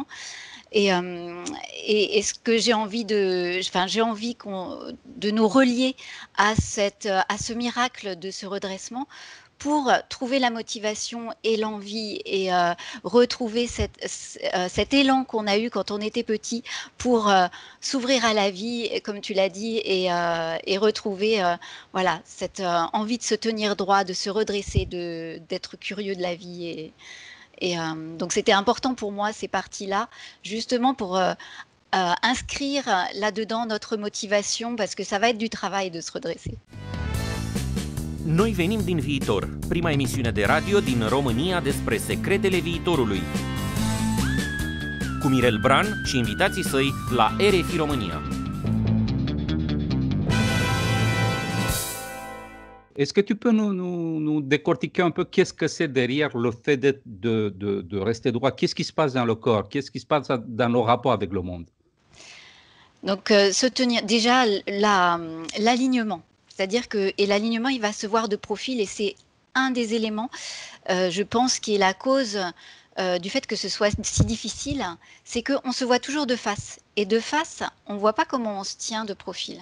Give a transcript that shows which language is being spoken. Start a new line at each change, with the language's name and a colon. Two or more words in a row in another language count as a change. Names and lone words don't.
French: Et, et ce que j'ai envie de nous relier à ce miracle de ce redressement pour trouver la motivation et l'envie et retrouver cet élan qu'on a eu quand on était petit pour s'ouvrir à la vie, comme tu l'as dit, et retrouver voilà, cette envie de se tenir droit, de se redresser, d'être curieux de la vie. Donc c'était important pour moi ces parties-là, justement pour inscrire là-dedans notre motivation, parce que ça va être du travail de se redresser.
Romanian: Noi venim din viitor, prima emisiune de radio din România despre secretele viitorului. Cu Mirel Bran și invitații săi la RFI România.
French: Est-ce que tu peux nous décortiquer un peu qu'est-ce que c'est derrière le fait de rester droit? Qu'est-ce qui se passe dans le corps? Qu'est-ce qui se passe dans nos rapports avec le monde? Donc se tenir, déjà l'alignement, c'est-à-dire que l'alignement il va se voir de profil et c'est un des éléments, je pense, qui est la cause du fait que ce soit si difficile, c'est qu'on se voit toujours de face et de face on ne voit pas comment on se tient de profil.